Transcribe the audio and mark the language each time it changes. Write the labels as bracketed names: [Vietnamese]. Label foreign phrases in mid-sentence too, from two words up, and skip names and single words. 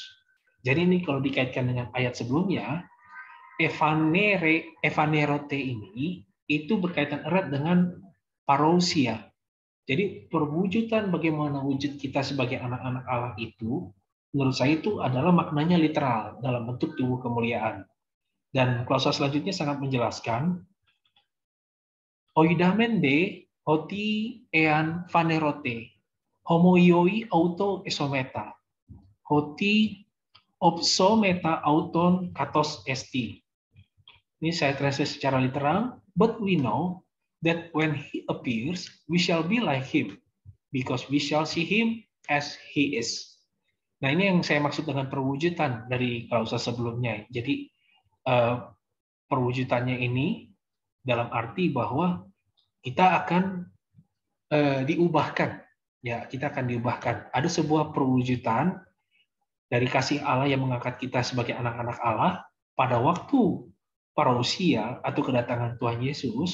[Indonesian] Jadi ini kalau dikaitkan dengan ayat sebelumnya, evanerote ini itu berkaitan erat dengan parousia. Jadi perwujudan bagaimana wujud kita sebagai anak-anak Allah itu, menurut saya itu adalah maknanya literal dalam bentuk tubuh kemuliaan. Dan klausa selanjutnya sangat menjelaskan, [Greek] οἴδαμεν δὲ ὅτι ἐὰν φανερωθῇ, ὅμοιοι αὐτῷ ἐσόμεθα, ὅτι ὀψόμεθα αὐτὸν καθώς ἐστιν. [Indonesian] Ini saya translate secara literal, [English] but we know that when he appears, we shall be like him, because we shall see him as he is. [Indonesian] Nah, ini yang saya maksud dengan perwujudan dari klausa sebelumnya. Jadi, perwujudannya ini dalam arti bahwa kita akan diubahkan. Ya, kita akan diubahkan. Ada sebuah perwujudan dari kasih Allah yang mengangkat kita sebagai anak-anak Allah pada waktu parousia atau kedatangan Tuhan Yesus.